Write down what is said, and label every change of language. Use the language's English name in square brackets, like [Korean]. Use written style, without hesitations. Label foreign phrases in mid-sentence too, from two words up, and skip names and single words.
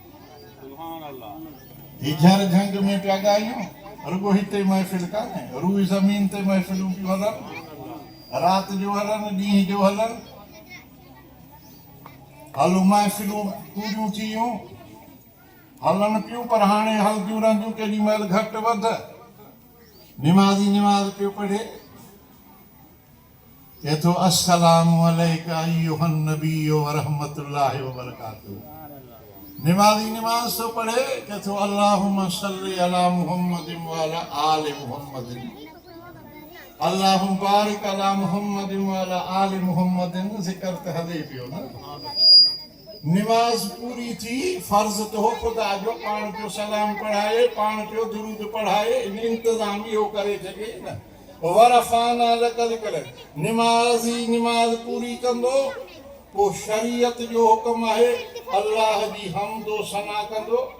[Sindhi] आहे ही झर झंग में पिया ॻायूं रुगो हिते महफ़िल कान्हे रूई ज़मीन ते महफ़िलूं पियूं हलनि राति जो हलनि ॾींहं जो हलनि हलो महफ़िलूं पूरियूं थी वियूं हलनि पियूं पर हाणे हलंदियूं रहंदियूं केॾी महिल घटि वधि निमाज़ी निमाज़ पियो पढ़े चए थो [Arabic] السلام عليك أيها النبي ورحمة الله وبركاته [Sindhi] निमाज़ी निमाज़ तो पढ़े चए थो [Arabic] اللهم صل على محمد وعلى آل محمد اللهم بارك على محمد وعلى آل محمد [Sindhi] ज़िक्र त हले पियो न निमाज़ पूरी थी फर्ज़ तो हो खुदा जो पाण पियो सलाम पढ़ाए पाण पियो दुरूद पढ़ाए इंतज़ाम इहो करे छॾे न [Arabic] ورفعنا لك ذكرك [Sindhi] निमाज़ी निमाज़ पूरी कंदो पोइ शरीयत जो हुक्म आहे अल्लाह जी हम्दो सना कंदो